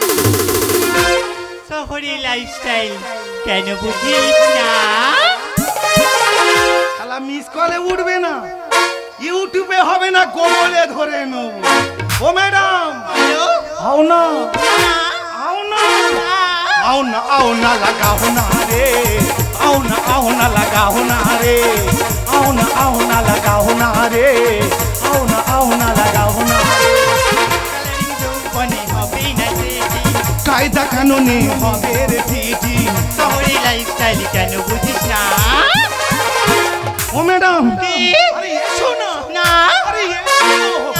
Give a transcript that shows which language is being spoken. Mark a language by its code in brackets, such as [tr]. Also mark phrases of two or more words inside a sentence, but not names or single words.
[bn] শহরে লাইফস্টাইল কেন বুঝিস না? শালা মিস কলে উঠবে না ইউটিউবে হবে না গোগলে ধরে নেব ও ম্যাডাম হ্যালো? [hi] आओ ना [bn] না, [hi] आओ ना [bn] না। [hi] आओ ना लगाओ ना रे आओ ना लगाओ ना रे आओ ना लगाओ ना रे आओ ना लगाओ ना रे [bn] কালারিং যৌবনে হবে না থেকে। কায়দা কানুনে হবে রে ফিটি শহরে লাইফস্টাইল কেন বুঝিস না? ও ম্যাডাম কি? আরে এসো না না, আরে এসো না।